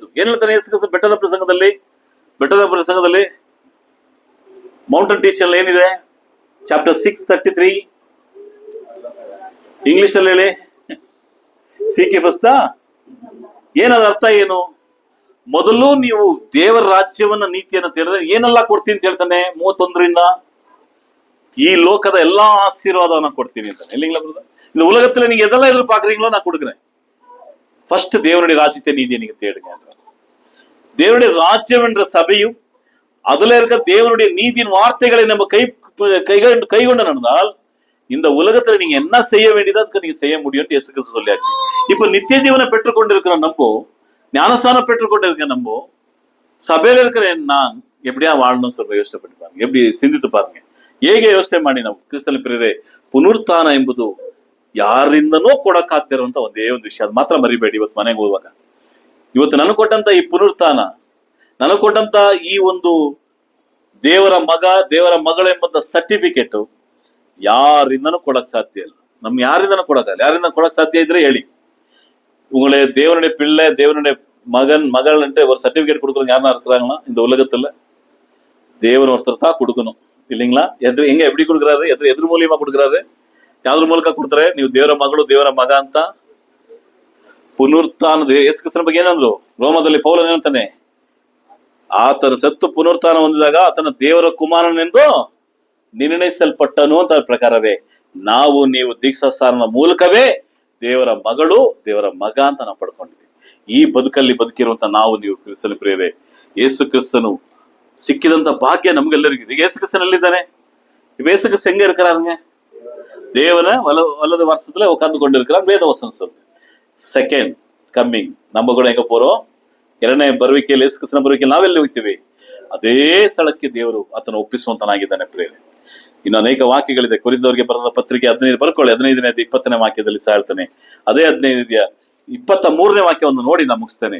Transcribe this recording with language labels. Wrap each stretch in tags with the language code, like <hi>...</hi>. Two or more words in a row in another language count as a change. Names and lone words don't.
<kn>ಏನ್ ಹೇಳ್ತಾನೆ ಯೇಸು ಕ್ರಿಸ್ತನು ಬೆಟ್ಟದ ಪ್ರಸಂಗದಲ್ಲಿ</kn> <en>Mountain Teacher</en> <kn>ಏನಿದೆ, ಚಾಪ್ಟರ್ 6:33, ಇಂಗ್ಲಿಷ್ ಅಲ್ಲಿ ಹೇಳಿ,</kn> <en>Seek first.</en> <kn>ಏನಾದ್ರ ಅರ್ಥ ಏನು? ಮೊದಲು ನೀವು ದೇವರ ರಾಜ್ಯವನ್ನ ನೀತಿಯನ್ನ ತಿಳಿದ್ರೆ ಏನೆಲ್ಲ ಕೊಡ್ತೀನಿ ಅಂತ ಹೇಳ್ತಾನೆ 31ರಿಂದ. ಈ ಲೋಕದ ಎಲ್ಲಾ ಆಶೀರ್ವಾದವನ್ನ ಕೊಡ್ತೀನಿ ಅಂತಾನೆ.</kn> <ta>இல்லைங்களா பிரதர்? இந்த உலகத்துல நீங்க எதெல்லாம் எதிர்பார்க்கறீங்களோ நான் கொடுக்குறேன். ஃபர்ஸ்ட் தேவனுடைய ராஜ்யத்தை நீதியை நீங்க தேடுங்க. தேவனுடைய ராஜ்யம் என்ற சபையும் அதுல இருக்க தேவனுடைய நீதியின் வார்த்தைகளை நம்ம கைகொண்டு நடந்தால் இந்த உலகத்துல நீங்க என்ன செய்ய வேண்டியதோ அதுக்கு நீங்க செய்ய முடியும். இயேசு கிறிஸ்து சொல்லியாச்சு. இப்ப நித்திய ஜீவனை பெற்றுக்கொண்டிருக்கிற நம்போ, ஞானஸ்தானம் பெற்றுக்கொண்டிருக்கிற நம்போ, சபையில இருக்கிற நான் எப்படியா வாழணும்னு சொல்ற யோசனை பண்ணி பாருங்க. எப்படி சிந்தித்து பாருங்க.</ta> <kn>ಹೇಗೆ ಯೋಚನೆ ಮಾಡಿ ನಾವು ಕ್ರಿಸ್ತನ ಪ್ರಿಯರೇ, ಪುನರುತ್ಥಾನ ಎಂಬುದು ಯಾರಿಂದನೂ ಕೊಡಕ್ಕಾಗ್ತಿರುವಂತ ಒಂದೇ ಒಂದು ವಿಷಯ. ಅದು ಮಾತ್ರ ಮರಿಬೇಡಿ. ಇವತ್ತು ಮನೆಗೆ ಹೋಗುವಾಗ, ಇವತ್ತು ನನಗೆ ಕೊಟ್ಟಂತ ಈ ಪುನರುತ್ಥಾನ, ನನಗೆ ಕೊಟ್ಟಂತ ಈ ಒಂದು ದೇವರ ಮಗ ದೇವರ ಮಗಳು ಎಂಬಂತ ಸರ್ಟಿಫಿಕೇಟ್ ಯಾರಿಂದನೂ ಕೊಡಕ್ ಸಾಧ್ಯ ಇಲ್ಲ. ನಮ್ಗೆ ಯಾರಿಂದನೂ ಕೊಡಕ್ಕಾಗಲ್ಲ. ಯಾರಿಂದ ಕೊಡಕ್ ಸಾಧ್ಯ ಇದ್ರೆ ಹೇಳಿ.</kn> <ta>உங்களே தேவனுடைய பிள்ளை, தேவனுடைய மகன் மகள்ன்ட்டு ஒரு சர்டிபிகேட் கொடுக்குறவங்க யாருன்னா இருக்கிறாங்களா இந்த உலகத்துல? தேவன் ஒருத்தர் தான் கொடுக்கணும், இல்லைங்களா? எங்க எப்படி கொடுக்குறாரு? எதிர் மூலியமா கொடுக்குறாரு?</ta> <kn>ಯಾವ್ದ್ರ ಮೂಲಕ ಕೊಡ್ತಾರೆ? ನೀವು ದೇವರ ಮಗಳು ದೇವರ ಮಗ ಅಂತ. ಪುನರುತ್ಥಾನದ ಯೇಸು ಕ್ರಿಸ್ತನ ಬಗ್ಗೆ ಏನಂದ್ರು? ರೋಮದಲ್ಲಿ ಪೌಲನು ಏನಂತಾನೆ? ಆತನ ಸತ್ತು ಪುನರುತ್ಥಾನ ಹೊಂದಿದಾಗ ಆತನ ದೇವರ ಕುಮಾರನೆಂದು ನಿರ್ಣಯಿಸಲ್ಪಟ್ಟನು ಅಂತ ಪ್ರಕಾರವೇ ನಾವು ನೀವು ದೀಕ್ಷಾಸ್ಥಾನದ ಮೂಲಕವೇ ದೇವರ ಮಗಳು ದೇವರ ಮಗ ಅಂತ ನಾವು ಪಡ್ಕೊಂಡಿದ್ದೀವಿ. ಈ ಬದುಕಲ್ಲಿ ಬದುಕಿರುವಂತ ನಾವು ನೀವು ಕ್ರಿಸ್ತನ ಪ್ರಿಯರೇ, ಯೇಸು ಕ್ರಿಸ್ತನು ಸಿಕ್ಕಿದಂತ ಭಾಗ್ಯ ನಮ್ಗೆಲ್ಲರಿಗೂ. ಈಗ ಯೇಸು ಕ್ರಿಸ್ತನಲ್ಲಿದ್ದಾನೆ. ಯೇಸು ಕ್ರಿಸ್ತ ಹೆಂಗ இருக்கிறாருங்க?</kn> <ta>தேவனை வலது வருஷத்துல உட்கார்ந்து கொண்டு இருக்கிறார். வேத வசனம் சொல்லுது.</ta> <en>second coming</en> <kn>ನಮ್ಮ ಕೂಡ ಹೆಂಗ</kn> <ta>போறோம்?</ta> <kn>ಎರಡನೇ ಬರುವಿಕೆಯಲ್ಲಿ, ಯೇಸು ಕ್ರಿಸ್ತನ ಬರುವಿಕೆಯಲ್ಲಿ ನಾವೆಲ್ಲಿ ಹೋಗ್ತೀವಿ? ಅದೇ ಸ್ಥಳಕ್ಕೆ ದೇವರು ಆತನ ಒಪ್ಪಿಸುವಂತನಾಗಿದ್ದಾನೆ ಪ್ರಿಯರೇ. ಇನ್ನು ಅನೇಕ ವಾಕ್ಯಗಳಿದೆ. ಕೊರಿಂಥದವರಿಗೆ ಬರೆದ ಪತ್ರಿಕೆ 15 ಬರ್ಕೊಳ್ಳಿ. 15ನೇ 20ನೇ ವಾಕ್ಯದಲ್ಲಿ ಸಹ ಹೇಳ್ತಾನೆ. ಅದೇ 15 23ನೇ ವಾಕ್ಯವನ್ನು ನೋಡಿ ನಾನು ಮುಗಿಸ್ತೇನೆ.</kn>